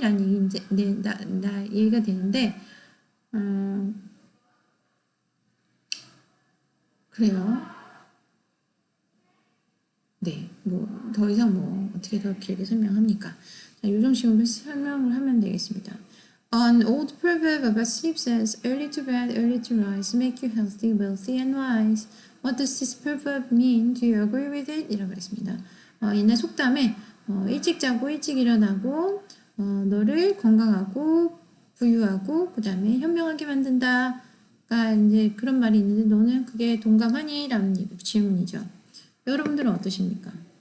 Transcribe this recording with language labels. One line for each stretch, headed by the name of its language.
Korean: 라는 얘기 이제 나 얘기가 되는데 그래요. 네, 더 이상 어떻게 더 길게 설명합니까? 자, 요 정식으로 설명을 하면 되겠습니다.
English: An old proverb about sleep says, early to bed, early to rise, make you healthy, wealthy, and wise. What does this proverb mean? Do you agree with it?
Korean: 이라고 했습니다. 옛날 속담에 일찍 자고 일찍 일어나고 너를 건강하고 부유하고 그 다음에 현명하게 만든다가 이제 그런 말이 있는데 너는 그게 동감하니? 라는 질문이죠. 여러분들은 어떠십니까?